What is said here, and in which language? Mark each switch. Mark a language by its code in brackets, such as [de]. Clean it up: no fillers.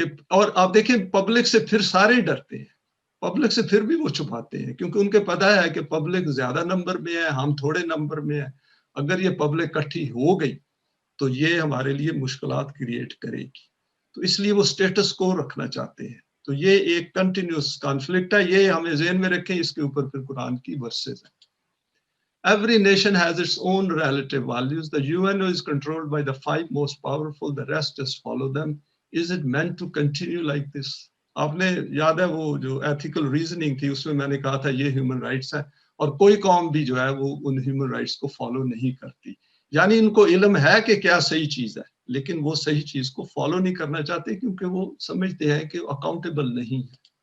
[ur] اور آپ دیکھیں پبلک سے پھر سارے ڈرتے ہیں، پبلک سے پھر بھی وہ چھپاتے ہیں، کیونکہ ان کے پتہ ہے کہ پبلک زیادہ نمبر میں ہے، ہم تھوڑے نمبر میں ہیں۔ اگر یہ پبلک اکٹھی ہو گئی تو یہ ہمارے لیے مشکلات کریٹ کرے گی، تو اس لیے وہ سٹیٹس کو رکھنا چاہتے ہیں۔ تو یہ ایک کنٹینیوس کانفلکٹ ہے، یہ ہمیں ذہن میں رکھیں، اس کے اوپر پھر قرآن کی ورسز ہیں۔ [en] Every nation has its own relative values. The UN is controlled by the 5 most powerful, the rest just follow them. Is it meant to continue like this? [ur] آپ نے یاد ہے وہ جو ایتھیکل ریزننگ تھی اس میں میں نے کہا تھا یہ ہیومن رائٹس ہیں اور کوئی قوم بھی جو ہے وہ ان ہیومن رائٹس کو فالو نہیں کرتی. یعنی ان کو علم ہے کہ کیا صحیح چیز ہے لیکن وہ صحیح چیز کو فالو نہیں کرنا چاہتے کیونکہ وہ سمجھتے ہیں کہ اکاؤنٹیبل نہیں ہے.